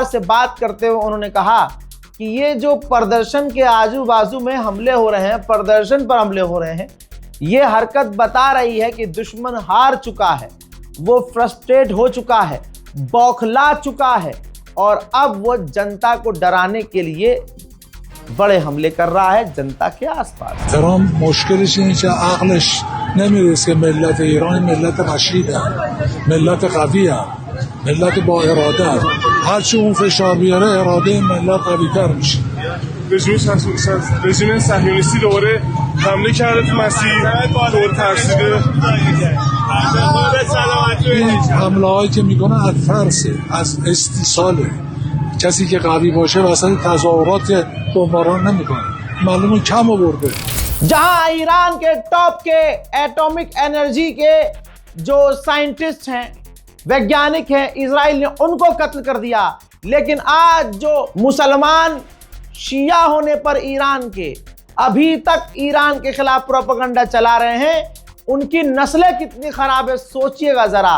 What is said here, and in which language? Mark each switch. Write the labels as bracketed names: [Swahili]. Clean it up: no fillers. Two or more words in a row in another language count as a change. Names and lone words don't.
[Hindi] से बात करते हुए उन्होंने कहा कि ये जो प्रदर्शन के आजू बाजू में हमले हो रहे हैं, प्रदर्शन पर हमले हो रहे हैं, ये हरकत बता रही है कि दुश्मन हार चुका है, वो फ्रस्ट्रेट हो चुका है, बौखला चुका है, और अब वो जनता को डराने के लिए बड़े हमले कर रहा है जनता के आसपास। [Persian] ایران مشکلش اینه که عقلش نمیرسه که ملت ایران ملت رشیده، ملت قویه، ملت با اراده. هرچی اون فشار بیاره اراده ملت قوی‌تر میشه. رژیم صهیونیستی دوباره حمله کرده تو مسیر، دور ترسیده. این حمله هایی که میکنه از ترسه، از استیصاله. کسی که قوی باشه واسه تظاهرات بمباران نمیکنه، معلومه کم آورده. [Hindi] जहां ईरान के टॉप के [English] atomic energy [Hindi] के जो साइंटिस्ट हैं, वैज्ञानिक हैं, इजराइल ने उनको कत्ल कर दिया, लेकिन आज जो मुसलमान शिया होने पर ईरान के अभी तक ईरान के खिलाफ प्रोपेगेंडा चला रहे हैं, उनकी नस्लें कितनी खराब है सोचिएगा जरा।